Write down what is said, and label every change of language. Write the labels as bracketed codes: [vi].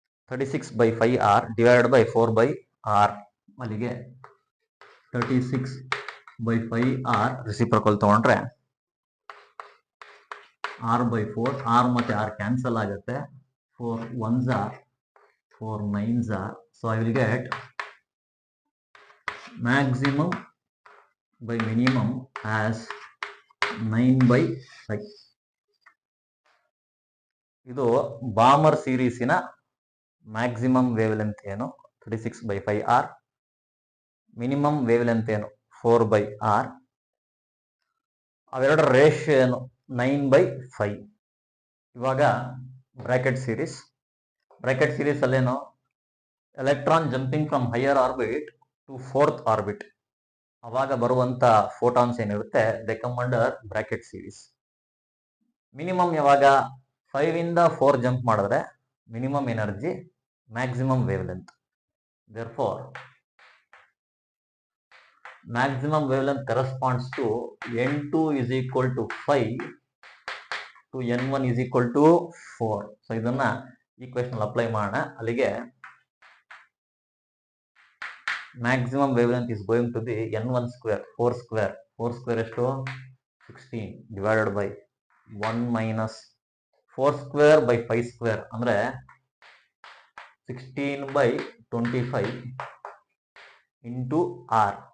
[kn] 36/5 R divided by 4/r, ಅಲ್ಲಿಗೆ 36/5 R ರೆಸಿಪ್ರಕಲ್ ತಗೊಂಡ್ರೆ r/4, r ಮತ್ತೆ r ಕ್ಯಾನ್ಸಲ್ ಆಗುತ್ತೆ, [en] 4 1s are 4 9s are. so I will get maximum by minimum as 9/5. [kn] ಇದು ಬಾಮರ್ ಸೀರೀಸಿನ maximum wave length ಏನು? 36/5 R. Minimum wave length ಏನು? 4/r. ಅವೆರಡರ ratio ಏನು? 9/5. ಇವಾಗ bracket series ಅಲ್ಲೇನು? [en] electron jumping from higher orbit to fourth orbit, [kn] ಅವಾಗ ಬರುವಂತ photons ಏನಿರುತ್ತೆ [en] They come under bracket series. Minimum ಯಾವಾಗ? [kn] 5 ಇಂದ 4 ಜಂಪ್ ಮಾಡಿದ್ರೆ minimum energy, maximum wave length. [en] therefore maximum wavelength corresponds to n2 is equal to 5 to n1 is equal to 4. [kn] So ಇದನ್ನ equation apply ಮಾಡೋಣ. [en] ಅಲ್ಲಿಗೆ maximum wavelength is going to be n1 square 4 square ಎಷ್ಟು? 16 divided by 1 minus 4 square by 5 square ಅಂದ್ರೆ 16/25 into R.